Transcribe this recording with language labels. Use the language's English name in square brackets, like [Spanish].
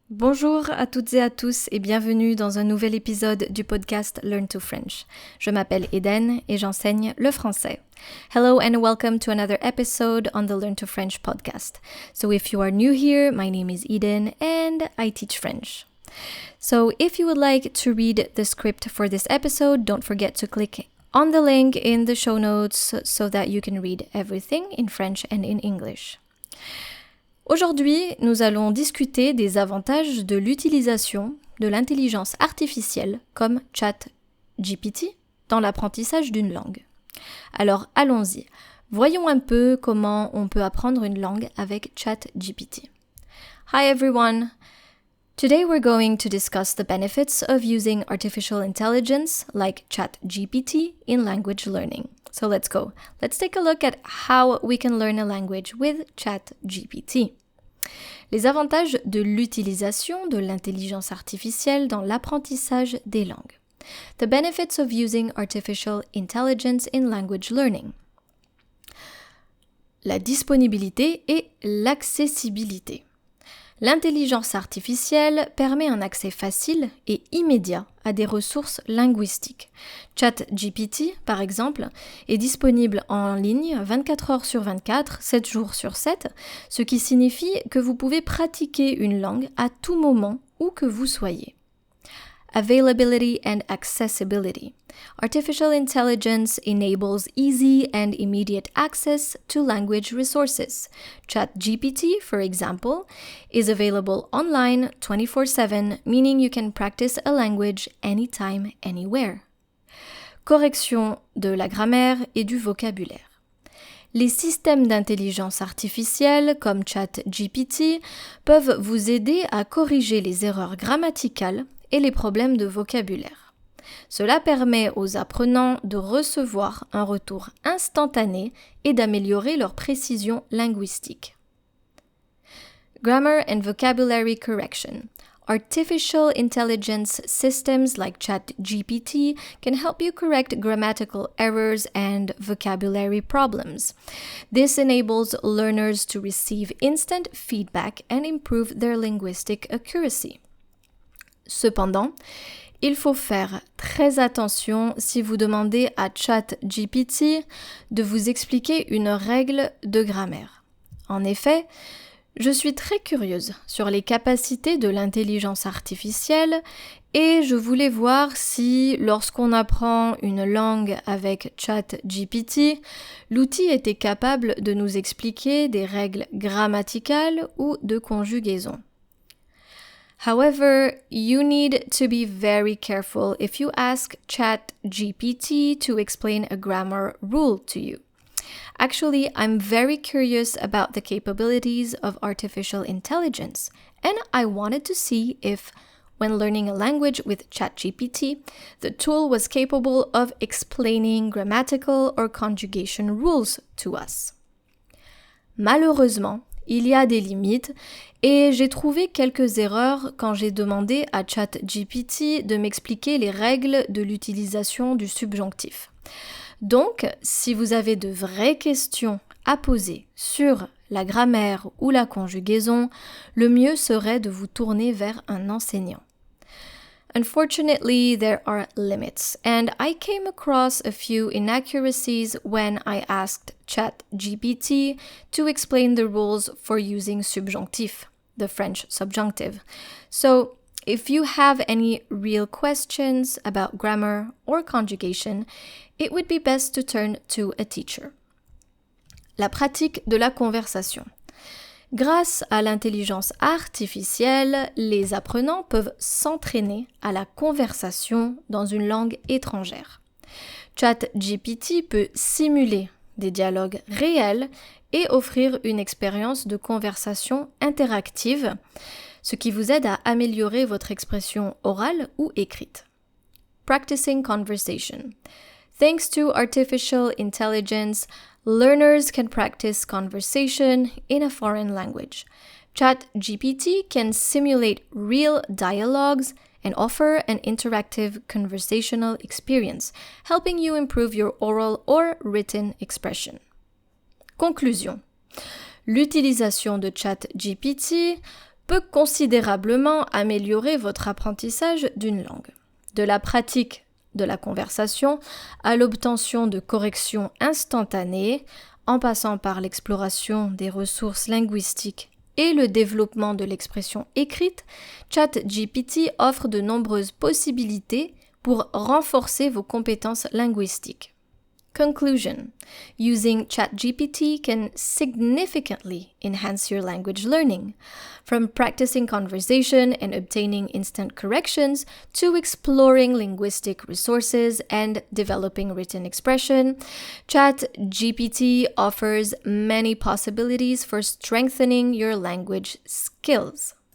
[French] Bonjour à toutes et à tous et bienvenue dans un nouvel épisode du podcast Learn to French. Je m'appelle Eden et j'enseigne le français. [English] Hello and welcome to another episode on the Learn to French podcast. So if you are new here, my name is Eden and I teach French. So if you would like to read the script for this episode, don't forget to click on the link in the show notes so that you can read everything in French and in English. [French] Aujourd'hui, nous allons discuter des avantages de l'utilisation de l'intelligence artificielle comme ChatGPT dans l'apprentissage d'une langue. Alors allons-y, voyons un peu comment on peut apprendre une langue avec ChatGPT. [English] Hi everyone! Today we're going to discuss the benefits of using artificial intelligence like ChatGPT in language learning. So let's go. Let's take a look at how we can learn a language with ChatGPT. [French] Les avantages de l'utilisation de l'intelligence artificielle dans l'apprentissage des langues. [English] The benefits of using artificial intelligence in language learning. [French] La disponibilité et l'accessibilité. L'intelligence artificielle permet un accès facile et immédiat à des ressources linguistiques. ChatGPT, par exemple, est disponible en ligne 24 heures sur 24, 7 jours sur 7, ce qui signifie que vous pouvez pratiquer une langue à tout moment où que vous soyez. [English] Availability and accessibility. Artificial intelligence enables easy and immediate access to language resources. ChatGPT, for example, is available online 24/7, meaning you can practice a language anytime, anywhere. [French] Correction de la grammaire et du vocabulaire. Les systèmes d'intelligence artificielle comme ChatGPT peuvent vous aider à corriger les erreurs grammaticales et les problèmes de vocabulaire. Cela permet aux apprenants de recevoir un retour instantané et d'améliorer leur précision linguistique. [English] Grammar and vocabulary correction. Artificial intelligence systems like ChatGPT can help you correct grammatical errors and vocabulary problems. This enables learners to receive instant feedback and improve their linguistic accuracy. [French] Cependant, il faut faire très attention si vous demandez à ChatGPT de vous expliquer une règle de grammaire. En effet, je suis très curieuse sur les capacités de l'intelligence artificielle et je voulais voir si, lorsqu'on apprend une langue avec ChatGPT, l'outil était capable de nous expliquer des règles grammaticales ou de conjugaison. [English] However, you need to be very careful if you ask ChatGPT to explain a grammar rule to you. Actually, I'm very curious about the capabilities of artificial intelligence, and I wanted to see if, when learning a language with ChatGPT, the tool was capable of explaining grammatical or conjugation rules to us. [French] Malheureusement, il y a des limites et j'ai trouvé quelques erreurs quand j'ai demandé à ChatGPT de m'expliquer les règles de l'utilisation du subjonctif. Donc, si vous avez de vraies questions à poser sur la grammaire ou la conjugaison, le mieux serait de vous tourner vers un enseignant. [English] Unfortunately, there are limits, and I came across a few inaccuracies when I asked ChatGPT to explain the rules for using subjonctif, the French subjunctive. So, if you have any real questions about grammar or conjugation, it would be best to turn to a teacher. [French] La pratique de la conversation. Grâce à l'intelligence artificielle, les apprenants peuvent s'entraîner à la conversation dans une langue étrangère. ChatGPT peut simuler des dialogues réels et offrir une expérience de conversation interactive, ce qui vous aide à améliorer votre expression orale ou écrite. [English] Practicing conversation. Thanks to artificial intelligence, learners can practice conversation in a foreign language. ChatGPT can simulate real dialogues and offer an interactive conversational experience, helping you improve your oral or written expression. [French] Conclusion. L'utilisation de ChatGPT peut considérablement améliorer votre apprentissage d'une langue. De la pratique de la conversation à l'obtention de corrections instantanées, en passant par l'exploration des ressources linguistiques et le développement de l'expression écrite, ChatGPT offre de nombreuses possibilités pour renforcer vos compétences linguistiques. [English] Conclusion. Using ChatGPT can significantly enhance your language learning. From practicing conversation and obtaining instant corrections to exploring linguistic resources and developing written expression, ChatGPT offers many possibilities for strengthening your language skills.